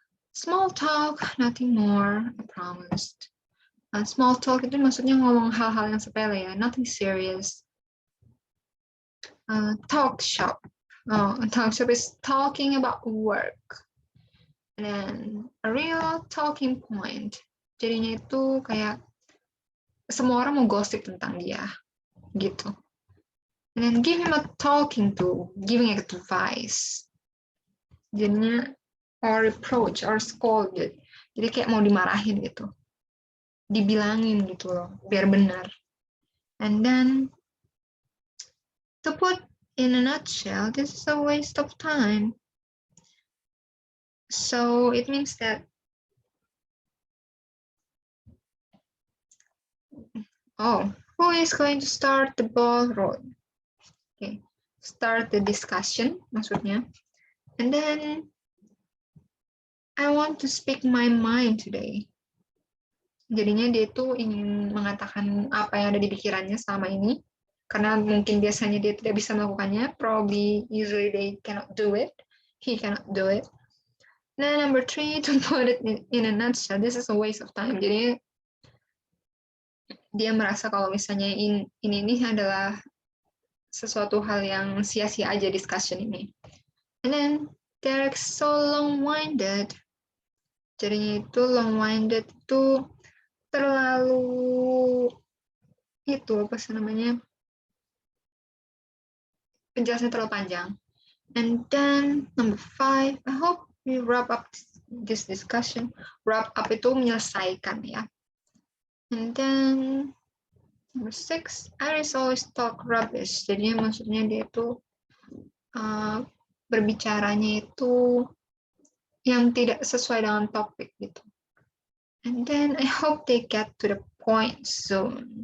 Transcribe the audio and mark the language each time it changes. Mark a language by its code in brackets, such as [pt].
[en] Small talk, nothing more, I promised. [id] Small talk itu maksudnya ngomong hal-hal yang sepele ya, nothing serious. [en] Talk shop. Talk shop is talking about work. And then a real talking point. [id] Jadinya itu kayak semua orang mau gosip tentang dia, gitu. [en] And then give him a talking to, giving advice. [id] Jadinya or reproach or scolded. Jadi kayak mau dimarahin gitu. [en] Dibilangin gitu loh, biar benar. And then to put in a nutshell, this is a waste of time. So it means that who is going to start the ball rolling? Okay, start the discussion maksudnya. And then I want to speak my mind today. [id] Jadinya dia tuh ingin mengatakan apa yang ada di pikirannya selama ini, karena mungkin biasanya dia tidak bisa melakukannya, probably usually they cannot do it, he cannot do it. [en] Nah, number 3, to put it in a nutshell, this is a waste of time. [id] Jadi dia merasa kalau misalnya ini adalah sesuatu hal yang sia-sia aja discussion ini. [en] And then they're so long-winded. [id] Jadinya itu long-winded itu terlalu itu apa sih namanya, penjelasannya terlalu panjang. [en] And then number 5, I hope we wrap up this discussion. [id] Wrap up itu menyelesaikan ya. [en] And then number 6, Iris always talk rubbish. [id] Jadi maksudnya dia itu berbicaranya itu yang tidak sesuai dengan topik gitu. [en] And then I hope they get to the point soon.